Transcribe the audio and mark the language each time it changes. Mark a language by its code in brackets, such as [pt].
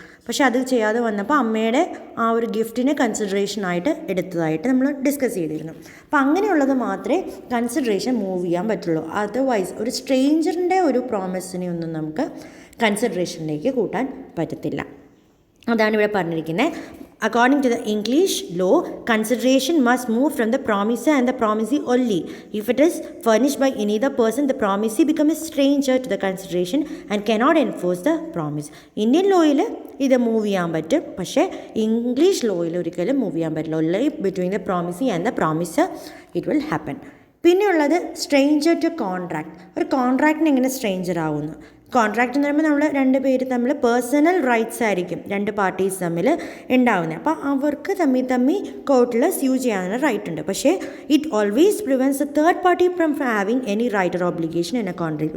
[ml] പക്ഷെ അത് ചെയ്യാതെ വന്നപ്പോൾ അമ്മയുടെ ആ ഒരു ഗിഫ്റ്റിനെ കൺസിഡറേഷനായിട്ട് എടുത്തതായിട്ട് നമ്മൾ ഡിസ്കസ് ചെയ്തിരുന്നു. അപ്പോൾ അങ്ങനെയുള്ളത് മാത്രമേ കൺസിഡറേഷൻ മൂവ് ചെയ്യാൻ പറ്റുള്ളൂ. അതർവൈസ് ഒരു സ്ട്രേഞ്ചറിൻ്റെ ഒരു പ്രോമിസിനെ ഒന്നും നമുക്ക് കൺസിഡറേഷനിലേക്ക് കൂട്ടാൻ പറ്റത്തില്ല. അതാണ് ഇവിടെ പറഞ്ഞിരിക്കുന്നത്. [en] According to the English law, consideration must move from the promiser and the promisee only. If it is furnished by any other person, the promisee becomes a stranger to the consideration and cannot enforce the promise. [ml] Indian law-യിൽ ഇത് move ചെയ്യാൻ പറ്റും, പക്ഷേ English ലോയിൽ ഒരിക്കലും move ചെയ്യാൻ പറ്റില്ല. [en] only between the promisee and the promiser it will happen. [ml] പിന്നെയുള്ളത് stranger to contract. ഒരു കോൺട്രാക്റ്റിന് എങ്ങനെ സ്ട്രേഞ്ചർ ആവുന്നു? കോൺട്രാക്റ്റ് എന്ന് പറയുമ്പോൾ നമ്മൾ രണ്ട് പേര് തമ്മിൽ പേഴ്സണൽ റൈറ്റ്സ് ആയിരിക്കും രണ്ട് പാർട്ടീസ് തമ്മിൽ ഉണ്ടാവുന്നത്. അപ്പോൾ അവർക്ക് തമ്മിൽ കോർട്ടിൽ സ്യൂ ചെയ്യാനുള്ള റൈറ്റ് ഉണ്ട്. [en] പക്ഷേ it always prevents a third party from having any right or obligation in a contract.